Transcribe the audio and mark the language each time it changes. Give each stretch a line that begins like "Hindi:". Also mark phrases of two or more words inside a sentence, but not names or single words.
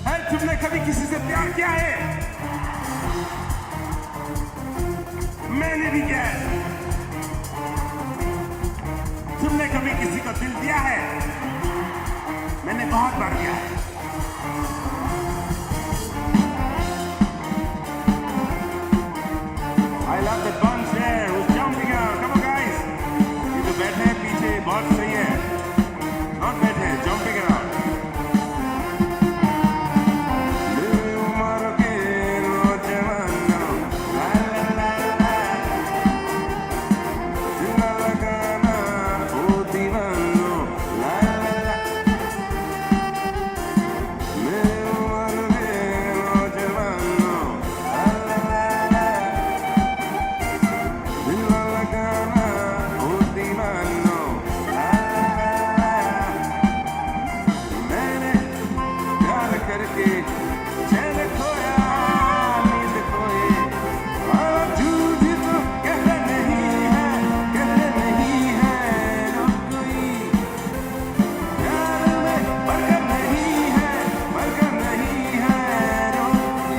Hindi: तुमने कभी किसी से प्यार किया है? मैंने भी किया है। तुमने कभी किसी को दिल दिया है? मैंने बहुत बार दिया है।
English: I love the bunch there who's jumping out. Come on guys.
Hindi: ये जो बैठे हैं पीछे बहुत सही है। Not बैठे हैं,
English: jumping around.
Hindi: मेरी उम्र के नौजवानों, ला ला ला ला, जिंदा लगाना ओ दीवानों, ला ला ला। मेरी उम्र के नौजवानों, ला ला ला ला, जिंदा लगाना ओ दीवानों, ला ला ला ला। मैंने प्यार करके चैन खोया, नींद खोई, और झूठ तो कहते नहीं है जो कोई प्यार में बरकत नहीं है जो कोई।